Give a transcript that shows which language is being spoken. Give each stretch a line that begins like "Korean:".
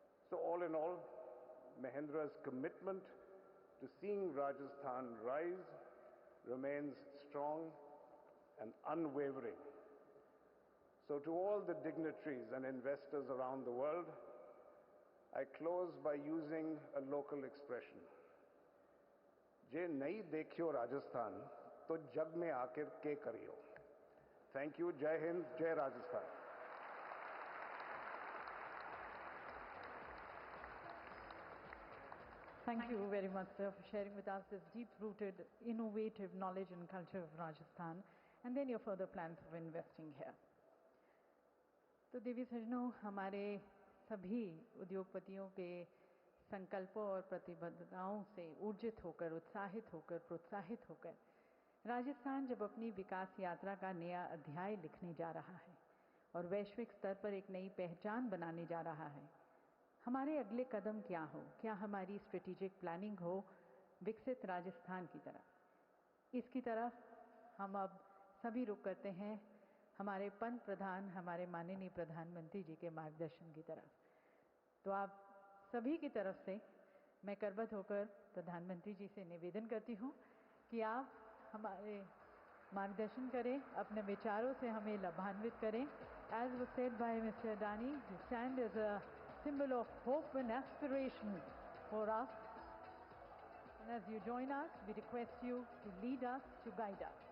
English: So all in all, Mahindra's commitment to seeing Rajasthan rise remains strong and unwavering. So to all the dignitaries and investors around the world, I close by using a local expression.
Hindi: जे नहीं देखियो राजस्थान तो जग में आकर के करियो.
English: Thank you. Jai Hind, Jai Rajasthan. Thank you very much, sir, for sharing with us this deep-rooted, innovative knowledge and culture of Rajasthan, and then your further plans of investing here.
Hindi: तो देवी सजनों, हमारे सभी उद्योगपतियों के संकल्पों और प्रतिबद्धताओं से ऊर्जित होकर, उत्साहित होकर, प्रोत्साहित होकर राजस्थान जब अपनी विकास यात्रा का नया अध्याय लिखने जा रहा है और वैश्विक स्तर पर एक नई पहचान बनाने जा रहा है, हमारे अगले कदम क्या हो? क्या हमारी स्ट्रेटेजिक प्लानिंग हो विकसित राजस्थान की तरफ? इसकी तरफ हम अब सभी रुख करते हैं हमारे पंत प्रधान, हमारे माननीय प्रधानमंत्री जी के मार्गदर्शन की तरफ। तो आप सभी की तरफ से मैं करबद्ध होकर प्रधानमंत्री जी से निवेदन करती हूँ कि आप हमारे मार्गदर्शन करें, अपने विचारों से हमें लाभान्वित करें।
English: As was said by Mr. Adani, you stand as a symbol of hope and aspiration for us. And as you join us, we request you to lead us, to guide us.